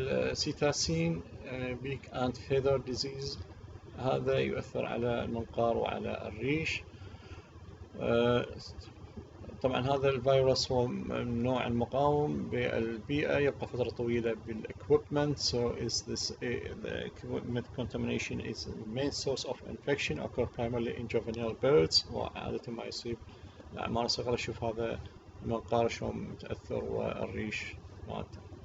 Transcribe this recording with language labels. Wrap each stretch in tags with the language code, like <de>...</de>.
<ar>السيتاسين بيك أند فيذر ديزيز، هذا يؤثر على المنقار وعلى الريش. طبعا هذا الفيروس هو من نوع المقاوم بالبيئة، يبقى فترة طويلة بالاكويبمنت.</ar> <en>So is this the equipment contamination is the main source of infection, occur primarily in juvenile birds.</en> <ar>وعادة ما يصيب الأعمار الصغيرة. شوف هذا المنقار شلون متأثر والريش مالته.</ar>